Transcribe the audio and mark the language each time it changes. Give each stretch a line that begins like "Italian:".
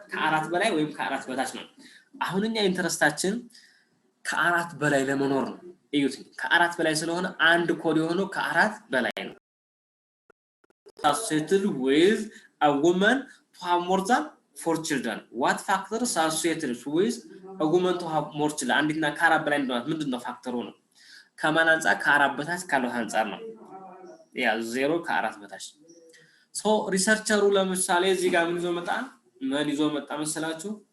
Amharic: ከአራት በላይ ወይም ከአራት በታች ነው። አሁን እኛ ኢንተረስታችን ከአራት በላይ ለመኖር ነው። እዩት ከአራት በላይ ስለሆነ አንድ ኮድ የሆነው ከአራት በላይ ነው።
English: associated with a woman to have more than 4 children. What factors are associated with a woman to have more children?
Amharic: አንዲትና ከአራት በላይ እንደሆነ ምንድነው ፋክተሩ ነው? ከማን አንፃር? ከአራት በታች ካለው አንፃር ነው። ያ ዜሮ ከአራት በታች ሶ ሪሰርቸሩ ለምሳሌ እዚህ ጋር ምን ይዞ መጣ መሰላችሁ?